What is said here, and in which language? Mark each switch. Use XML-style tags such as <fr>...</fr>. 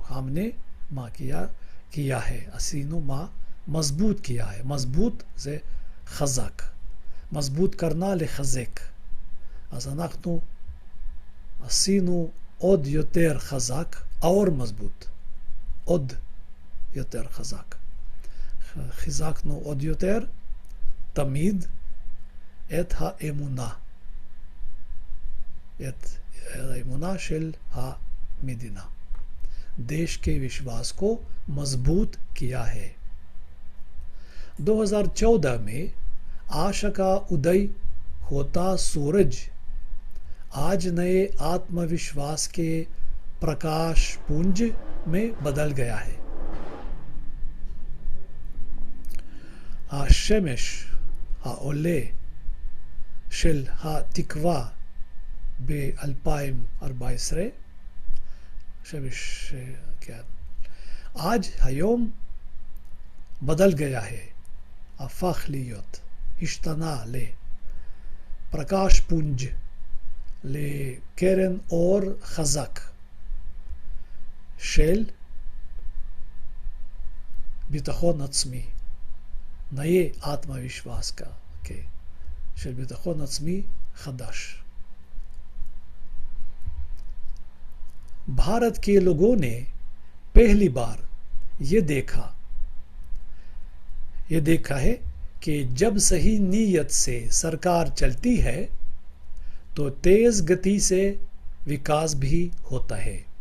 <hi>हमने מה किया है.</hi> <he>עשינו מה?</he> <hi>मजबूत किया है.</hi> <he>मजबूत זה חזק. מזבוט קרנה לחזק. אז אנחנו עשינו עוד יותר חזק, האור מזבוט, עוד יותר חזק. חיזקנו עוד יותר, תמיד, את האמונה. את האמונה של המדינה.</he> <hi>देश के विश्वास को मजबूत किया है. 2014 में आशा का उदय होता सूरज आज नए आत्मविश्वास के प्रकाश पुंज में बदल गया है.</hi> <he>השמש העולה של התקווה ב-2014, שמש, כן, आज היום</he> <hi>बदल गया है,</hi> <he>הפך להיות, השתנה לפרקש פונג', לקרן אור חזק של ביטחון עצמי, נאה</he> <hi>आत्मविश्वास का,</hi> <he>של ביטחון עצמי חדש.</he> <hi>भारत के लोगों ने पहली बार ये देखा है कि जब सही नीयत से सरकार चलती है तो तेज गति से विकास भी होता है.</hi>